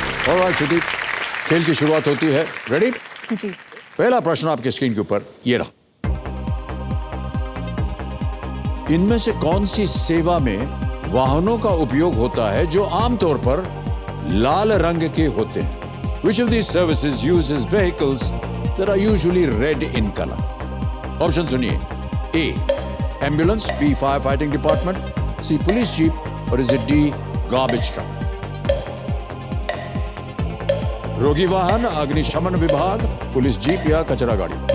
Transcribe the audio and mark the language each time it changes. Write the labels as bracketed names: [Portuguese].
[Hindi] Alright श्रुति, खेल की शुरुआत होती है। रेडी? जी। पहला प्रश्न आपके स्क्रीन के ऊपर ये रहा। इनमें से कौन सी सेवा में वाहनों का उपयोग होता है जो आमतौर पर लाल रंग के होते हैं? [English] Which of these services uses vehicles that are usually red in color? [Hindi] Option सुनिए। [English] A. Ambulance, B. Firefighting Department, C. Police Jeep, और is it D. Garbage truck? [Hindi] रोगी वाहन, अग्निशमन विभाग, पुलिस जीप या कचरा गाड़ी?